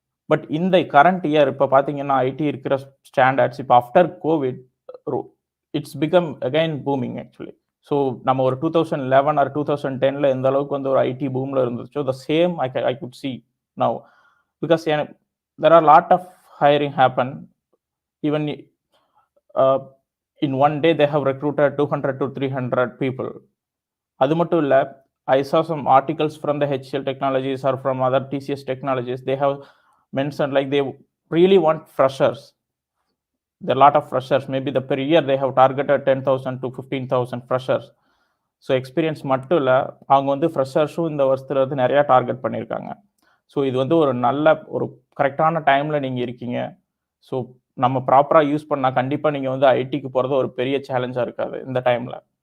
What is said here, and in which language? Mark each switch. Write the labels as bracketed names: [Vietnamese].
[English] but இந்த current year [Tamil] இப்போ பார்த்தீங்கன்னா [English] IT இருக்கிற standards இப்போ after Covid it's become again booming actually. [Tamil] So நம்ம ஒரு 2011 ஆர் 2010 எந்த அளவுக்கு வந்து ஒரு ஐடி பூமில் இருந்துச்சோ [English] The same I could see now. Because there are lot of hiring happen. Even in one day they have recruited 200 to 300 people. [Tamil] அது மட்டும் இல்லை, [English] I saw some articles from the HCL Technologies or from other TCS Technologies. They have mentioned like they really want freshers. There are a lot of freshers. Maybe per year they have targeted 10,000 to 15,000 freshers. [Tamil] So experience மட்டும் இல்லை, அவங்க வந்து ஃப்ரெஷர்ஸும் இந்த வருஷத்தில் வந்து நிறையா target பண்ணியிருக்காங்க. So இது வந்து ஒரு கரெக்டான டைமில் நீங்கள் இருக்கீங்க. ஸோ நம்ம ப்ராப்பராக யூஸ் பண்ணால் கண்டிப்பாக நீங்கள் வந்து ஐடிக்கு போகிறது ஒரு பெரிய சேலஞ்சாக இருக்காது இந்த டைமில்.